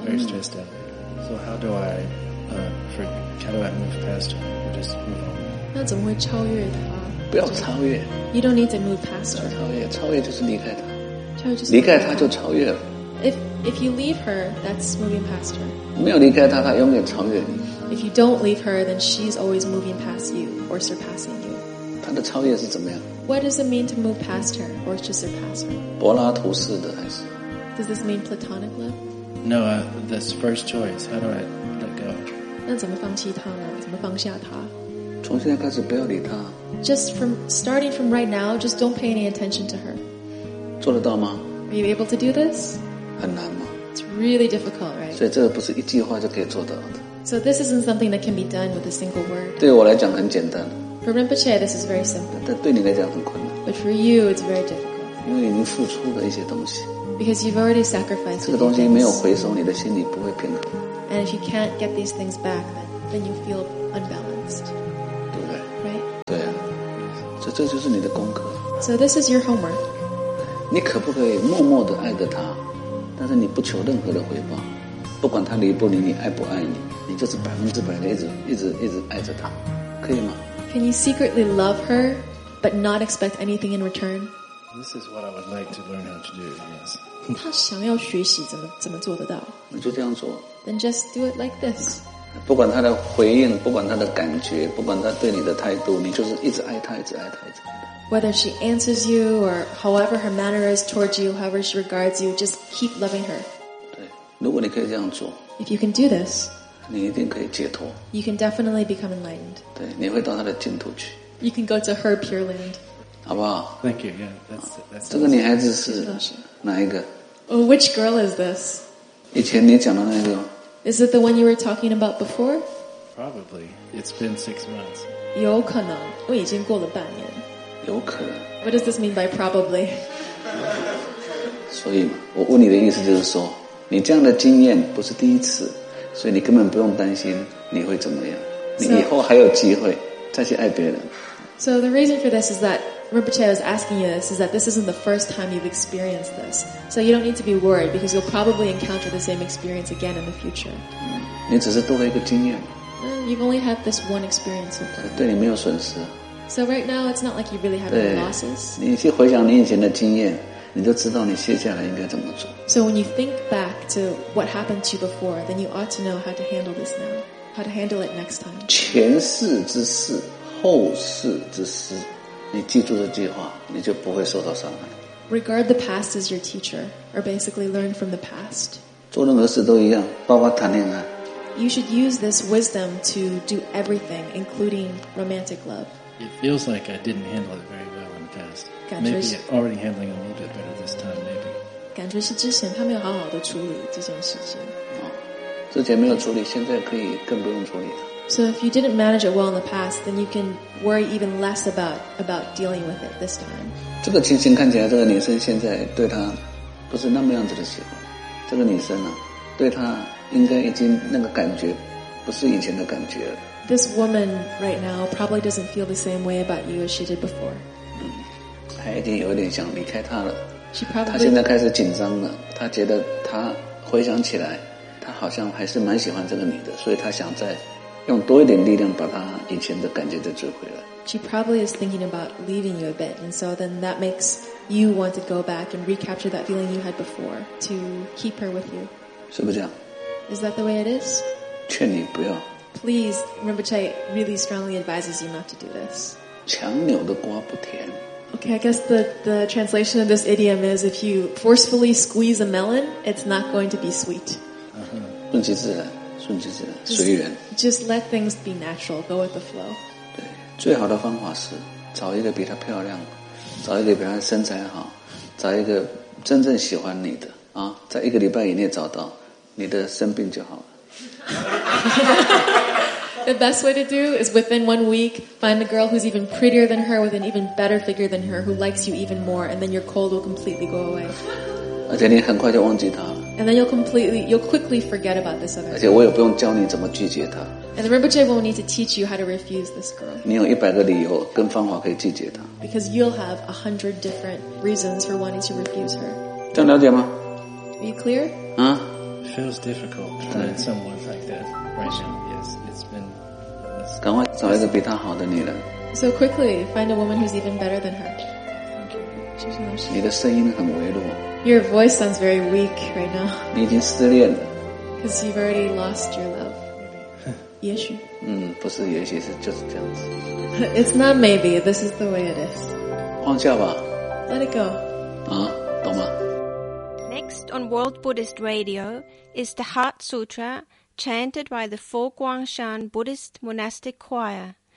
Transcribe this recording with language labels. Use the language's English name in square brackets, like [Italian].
[English] Very stressed out. So how do I, how do I move past her? Or just move on? [Chinese] 那怎么会超越她？不要超越。 [English] You don't need to move past her. [Chinese] 超越，超越就是离开她。超越就是离开她就超越了。 [English] If you leave her, that's moving past her. [Chinese] 没有离开她，她永远超越你。 [English] If you don't leave her, then she's always moving past you or surpassing you. [Chinese] 她的超越是怎么样？ [English] What does it mean to move past her or to surpass her? [Chinese] 柏拉图式的还是？ [English] Does this mean platonic love? No, this first choice. How do I let go? [Chinese] 那怎么放弃他呢？怎么放下他？从现在开始不要理他。 [English] Just from starting from right now, just don't pay any attention to her. [Chinese] 做得到吗？ [English] Are you able to do this? [Chinese] 很难吗？ [English] It's really difficult, right? [Chinese] 所以这个不是一句话就可以做到的。 [English] So this isn't something that can be done with a single word. [Chinese] 对我来讲很简单。 [English] For Rinpoche, this is very simple. [Chinese] 但对你来讲很困难。 [English] But for you, it's very difficult. [Chinese] 因为已经付出了一些东西。 [English] Because you've already sacrificed. [Chinese] 这个东西没有回收，你的心里不会平衡。 [English] And if you can't get these things back, then you feel unbalanced. [Chinese] 对不对？ [English] Right. [Chinese] 对啊，这就是你的功课。 [English] So this is your homework. [Chinese] 你可不可以默默地爱着他，但是你不求任何的回报，不管他离不离你，爱不爱你，你就是百分之百的一直爱着他，可以吗？ [English] Can you secretly love her, but not expect anything in return? This is what I would like to learn how to do, yes. [Chinese] 他想要学习怎么做得到。那就这样做。 [English] Then just do it like this. [Chinese] 不管他的回应，不管他的感觉，不管他对你的态度，你就是一直爱他，一直爱他，一直爱他。 [English] Whether she answers you or however her manner is towards you, however she regards you, just keep loving her. [Chinese] 对，如果你可以这样做， [English] if you can do this, [Chinese] 你一定可以解脱。 [English] You can definitely become enlightened. [Chinese] 对，你会到他的净土去。 [English] You can go to her pure land. [Chinese] 好不好？ [English] Thank you. Yeah, that's awesome. [Chinese] 这个女孩子是哪一个？ [English] Oh, which girl is this? [Chinese] 以前你讲的那个。 [English] Is it the one you were talking about before? Probably. It's been 6 months. [Chinese] 有可能，我已经过了半年。有可能。 [English] What does this mean by probably? [Chinese] 所以我问你的意思就是说，你这样的经验不是第一次，所以你根本不用担心你会怎么样。你以后还有机会再去爱别人。 [English] So the reason for this is that Rinpoche was asking you this, is that this isn't the first time you've experienced this. So you don't need to be worried, because you'll probably encounter the same experience again in the future. [Chinese] 你只是多了一个经验。 [English] You've only had this one experience. [Chinese] 对你没有损失。 [English] So right now, it's not like you really have any losses. [Chinese] 你去回想你以前的经验，你就知道你接下来应该怎么做。 [English] So when you think back to what happened to you before, then you ought to know how to handle this now, how to handle it next time. [Chinese] 前世之事，后世之师。你记住这句话，你就不会受到伤害。 [English] Regard the past as your teacher, or basically learn from the past. [Chinese] 做任何事都一样，包括谈恋爱。 [English] You should use this wisdom to do everything, including romantic love. It feels like I didn't handle it very well in the past. [Chinese] 感觉是 [English] maybe already handling a little bit better this time, maybe. [Chinese] 感觉是之前他没有好好的处理这件事情。之前没有处理，现在可以更不用处理了。 [English] So if you didn't manage it well in the past, then you can worry even less about dealing with it this time. [Chinese] 这个情形看起来，这个女生现在对他不是那么样子的喜欢。这个女生呢，对他应该已经那个感觉不是以前的感觉了。 [English] This woman right now probably doesn't feel the same way about you as she did before. [Chinese] 她已经有点想离开他了。 [English] She probably [Chinese] 她现在开始紧张了。她觉得她回想起来，她好像还是蛮喜欢这个女的，所以她想再用多一点力量把她以前的感觉再追回来。 [English] She probably is thinking about leaving you a bit, and so then that makes you want to go back and recapture that feeling you had before to keep her with you. [Chinese] 是不是这样？ [English] Is that the way it is? [Chinese] 劝你不要。 [English] Please, Rinpoche really strongly advises you not to do this. [Chinese] 强扭的瓜不甜。 [English] Okay, I guess the translation of this idiom is if you forcefully squeeze a melon, it's not going to be sweet. [Chinese] 顺其自然。顺其自然，随缘。 [English] Just let things be natural, go with the flow. [Chinese] 对，最好的方法是找一个比她漂亮，找一个比她身材好，找一个真正喜欢你的啊，在一个礼拜以内找到，你的生病就好了。 [English] The best way to do is within 1 week, find a girl who's even prettier than her, with an even better figure than her, who likes you even more, and then your cold will completely go away. [Chinese] 而且你很快就忘记她。 [English] And then you'll quickly forget about this other girl. [Chinese] 而且我也不用教你怎么拒绝她。 [English] And the Rinpoche won't need to teach you how to refuse this girl. [Chinese] 你有100个理由跟方法可以拒绝她。 [English] Because you'll have 100 different reasons for wanting to refuse her. [Chinese] 这样了解吗？ [English] Are you clear? It feels difficult to find someone like that right now. Yes, it's been... [Chinese] 赶快找一个比她好的女人。 [English] So quickly, find a woman who's even better than her. [Chinese] 你的声音很微弱。 [English] Your voice sounds very weak right now. [Chinese] 你已经失恋了。 [English] Because you've already lost your love. [Chinese] 也许。不是也许，是就是这样子。 [English] It's not maybe, this is the way it is. [Chinese] 放下吧。 [English] Let it go. [Chinese] 懂吗？ [English] Next on World Buddhist Radio is the Heart Sutra, chanted by the Four Guangshan Buddhist Monastic Choir.